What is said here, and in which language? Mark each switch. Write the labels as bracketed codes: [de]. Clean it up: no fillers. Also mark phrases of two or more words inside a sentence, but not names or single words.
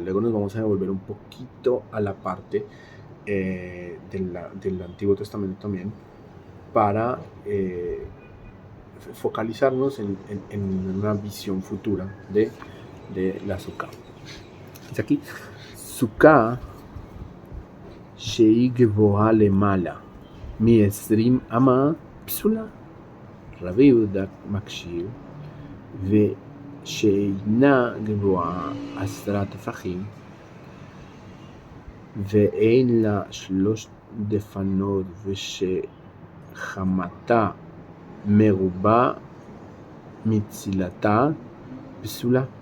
[es] Luego nos vamos a devolver un poquito a la parte del Antiguo Testamento también, para focalizarnos en una visión futura de la Sukkah. Dice aquí, [he] סוכה שהיא גבוהה למעלה מעשרים אמה פסולה רבי יהודה מכשיר ושאינה גבוהה 10 טפחים ואין לה 3 דפנות ושחמתה מרובה מצילתה פסולה.